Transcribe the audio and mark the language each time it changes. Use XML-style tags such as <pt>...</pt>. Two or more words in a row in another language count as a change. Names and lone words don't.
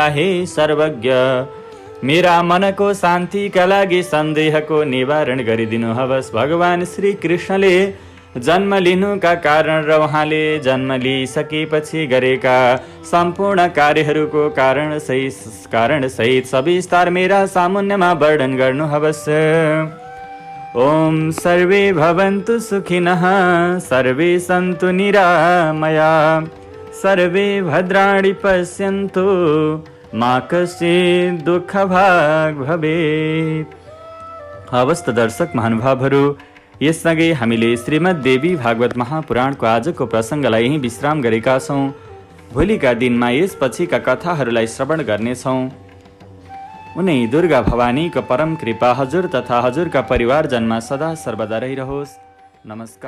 <ne>हे सर्वज्ञ, मेरा मनको शान्तिका लागि सन्देहको निवारण गरिदिनु हवस्। भगवान श्री कृष्णले जन्म लिनुका कारण र उहाँले जन्म लिइसकेपछि गरेका सम्पूर्ण कार्यहरूको कारण सहित सविस्तार मेरा सामुन्यमा वर्णन गर्नु हवस्।</ne> <sa>ओम सर्वे भवन्तु सुखिनः, सर्वे सन्तु निरामया, सर्वे भद्राणि पश्यन्तु, मा कश्चित् दुःखभाग् भवेत्।</sa> <ne>हवस् त दर्शक महानुभावहरू, यससँगै हामीले श्रीमद् देवी भागवत महापुराणको आजको प्रसङ्गलाई यहीँ विश्राम गरेका छौँ। भोलिका दिनमा यसपछिका कथाहरूलाई श्रवण गर्नेछौँ। उनै दुर्गा भवानीको परम कृपा हजुर तथा हजुरका परिवारजनमा सदा सर्वदा रहिरहोस्।</ne>